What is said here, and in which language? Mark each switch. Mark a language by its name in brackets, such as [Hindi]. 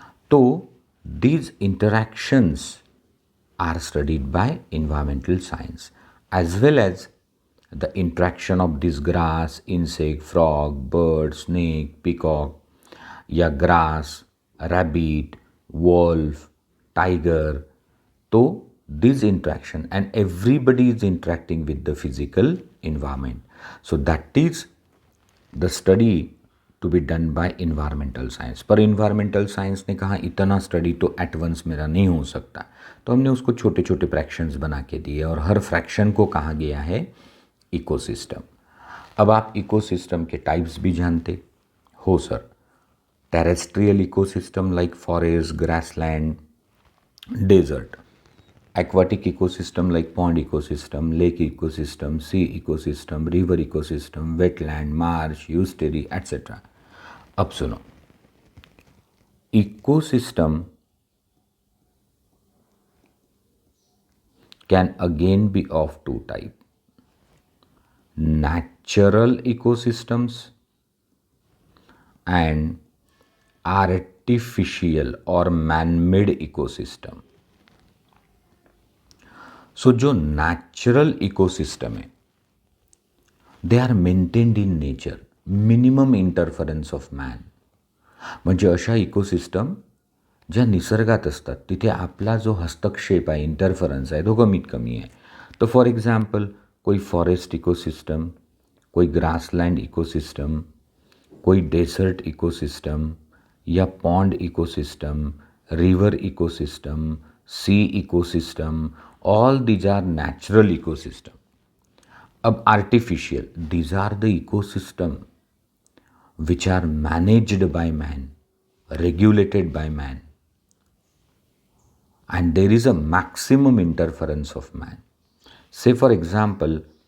[English] तो these interactions are studied by environmental science as well as the interaction of this grass, insect, frog, bird, snake, peacock या grass, rabbit, wolf, tiger. तो this interaction and everybody is interacting with the physical environment. So that is the study to be done by environmental science. [Hindi] पर environmental science ने कहा इतना study तो [English] at once [Hindi] मेरा नहीं हो सकता, तो हमने उसको छोटे छोटे फ्रैक्शंस बना के दिए और हर फ्रैक्शन को कहा गया है इकोसिस्टम. अब आप इकोसिस्टम के टाइप्स भी जानते हो sir. [English] Terrestrial ecosystem like forest, grassland, desert. aquatic ecosystem like pond ecosystem, lake ecosystem, sea ecosystem, river ecosystem, wetland, marsh, estuary, etc. [Hindi] अब सुनो, [English] ecosystem can again be of two type: natural ecosystems and artificial or man-made ecosystem. So [Hindi] जो [English] Natural ecosystem है they are maintained in nature, minimum interference of man. [Marathi] म्हणजे अशा ecosystem ज्या निसर्गात असतात तिथे आपला जो हस्तक्षेप आहे, इंटरफरन्स आहे, तो कमीत कमी आहे. [English] तो for example [Hindi] कोई [English] Forest ecosystem, कोई grassland ecosystem, कोई desert ecosystem या pond ecosystem, river ecosystem, sea ecosystem, all these are natural ecosystem. [Hindi] अब [English] artificial, these are the ecosystem which are managed by man, regulated by man, and there is a maximum interference of man. Say for example